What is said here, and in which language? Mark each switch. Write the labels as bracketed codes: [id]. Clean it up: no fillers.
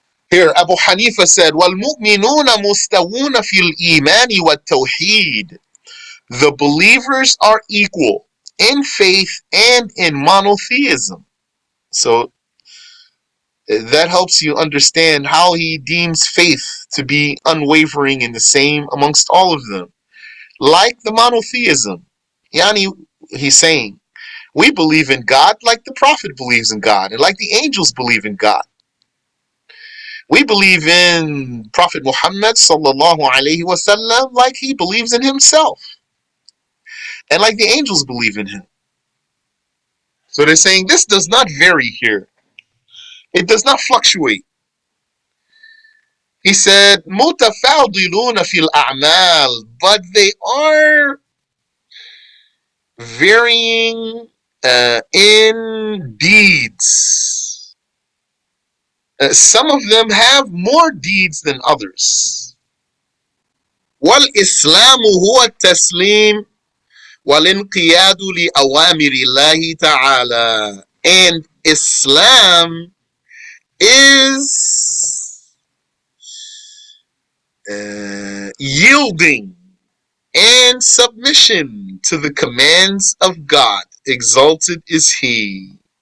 [en] Here, Abu Hanifa said, [ar] وَالْمُؤْمِنُونَ مُسْتَوُونَ فِي الْإِيمَانِ وَالتَّوْحِيدِ. [en] The believers are equal in faith and in monotheism. So that helps you understand how he deems faith to be unwavering and the same amongst all of them. Like the monotheism. Yani, he's saying, we believe in God like the Prophet believes in God, and like the angels believe in God. We believe in Prophet Muhammad sallallahu alaihi wasallam like he believes in himself, and like the angels believe in him. So they're saying this does not vary here. It does not fluctuate. He said, [ar] متفاضلون في الأعمال, [en] but they are varying in deeds. Some of them have more deeds than others. [ar] والإسلام هو التسليم والانقياد لأوامر الله تعالى. [en] And Islam is yielding and submission to the commands of God. Exalted is He.